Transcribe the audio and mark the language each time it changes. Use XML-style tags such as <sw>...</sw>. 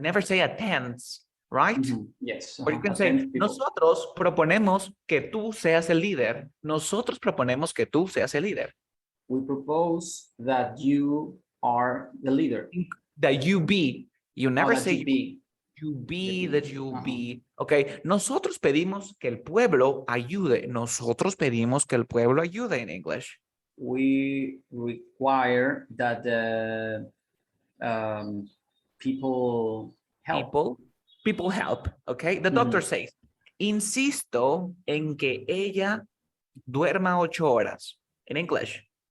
<en>Never say attends, right? Yes. Or you can say,</en> <es>nosotros proponemos que tú seas el líder. Nosotros proponemos que tú seas el líder.</es> <en>We propose that you are the leader. That you be. You never say you be. You be, that you be. Okay.</en> <es>Nosotros pedimos que el pueblo ayude. Nosotros pedimos que el pueblo ayude</es> <en>in English. We require that the people help. People help. Okay. The doctor says,</en> <es>insisto en que ella duerma 8 horas.</es> <en>In English.</en>